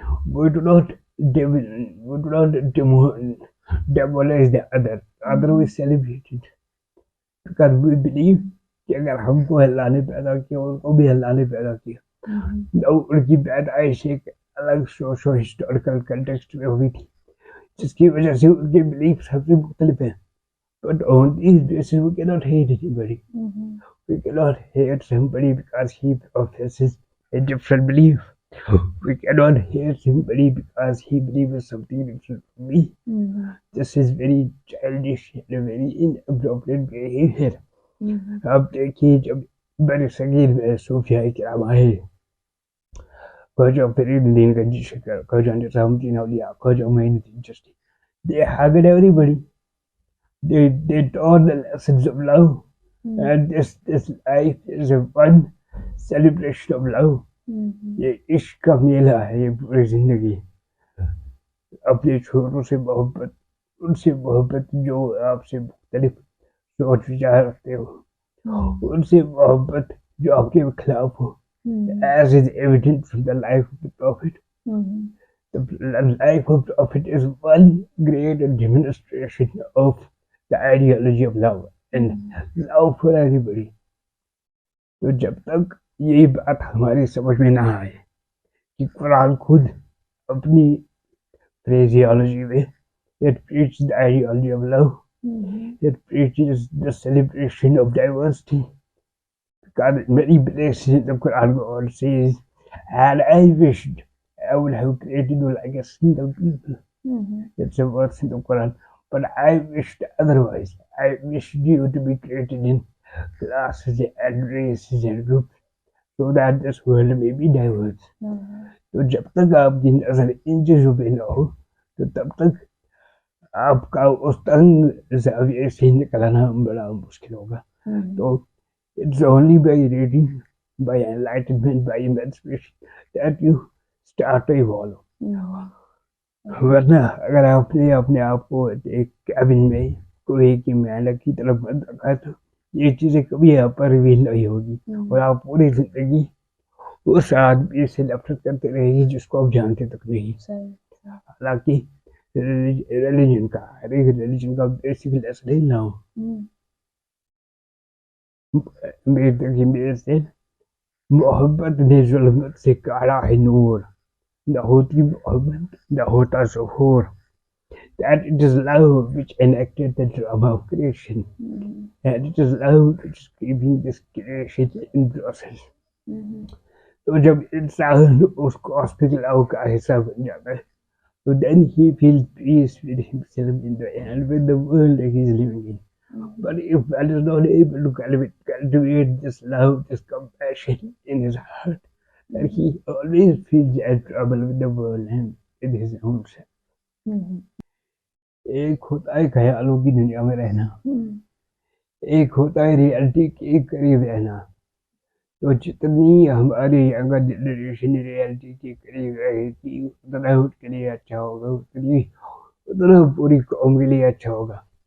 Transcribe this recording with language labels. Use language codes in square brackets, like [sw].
[en] We do not demolish the other we celebrate it, because we believe [hi] कि अगर हमको अल्लाह ने पैदा किया, उनको भी अल्लाह ने पैदा किया, उनकी पैदाइश एक अलग सोशो हिस्टोरिकल कंटेक्स्ट में हुई थी, जिसकी वजह से उनके बिलीफ सबसे मुख्तलिफ हैं. [en] But on these bases, we cannot hate anybody. We cannot hate somebody because he professes a different belief. We cannot hate somebody because he believes something different from me. This is very childish and very inappropriate behavior. [hi] अब देखिए, जब बड़े सगीर में सूफिया किराम आए, ख्वाजा फरीदुद्दीन गंजी शकर, ख्वाजा निज़ामुद्दीन औलिया, Khwaja Moinuddin Chishti, [en] they hugged everybody. They taught the lessons of love, and this life is a one celebration of love. [hi] ये इश्क का मेला है, ये पूरी जिंदगी अपने छोरों से मोहब्बत, उनसे मोहब्बत जो आपसे मुख्तलिफ सोच विचार रखते हो, उनसे मोहब्बत जो आपके खिलाफ हो, [en] as is evident from the life of the Prophet. The life of the Prophet is one great demonstration of the ideology of love and love for everybody. [hi] तो जब तक ये बात हमारी समझ में ना आए कि कुरान खुद अपनी [en] phraseology में it preaches the ideology of love, it preaches the celebration of diversity, because in many places in the Quran God says, and I wished I would have created you like a single people. It's a verse in the Quran. But I wished otherwise. I wished you to be created in classes and races and groups, so that this world may be diverse. [hi] तो जब तक आपकी नजर इन चीजों पे ना हो, तो तब तक आपका उस तंग ज़ाविये से निकलना बड़ा मुश्किल होगा. [en] तो it's only by reading, by enlightenment, by emancipation that you start to evolve. [hi] वरना अगर आपने अपने आप को एक कैबिन में कोई की मेंढक की तरफ बंद रखा है, तो ये चीजें कभी आप पर रिवील नहीं होगी, और आप पूरी जिंदगी उस आदमी से नफरत करते रहेगी जिसको आप जानते तक नहीं. हालांकि रिलीजन का, हर एक रिलीजन का बेसिक लेसन ही ना हो. मेरे से मोहब्बत ने जुल्मत से काढ़ा है नूर, न होती मोहब्बत न होता ज़ुहूर. [en] That it is love which enacted the drama of creation, and it is love which is keeping this creation in process. [hi] तो जब इंसान उस कॉस्मिक लव का हिस्सा बन जाता है, [en] so then he feels peace with himself in the and with the world that he is living in. But if one is not able to cultivate this love, this compassion in his heart, then he always feels at trouble with the world and with his own self. [hi] एक होता है ख्यालों की दुनिया में रहना, एक होता है रियलिटी के करीब रहना. तो जितनी हमारी यंगर जनरेशन रियलिटी के करीब रहेगी, उतना उसके लिए अच्छा होगा, उतना पूरी कौम के लिए अच्छा होगा.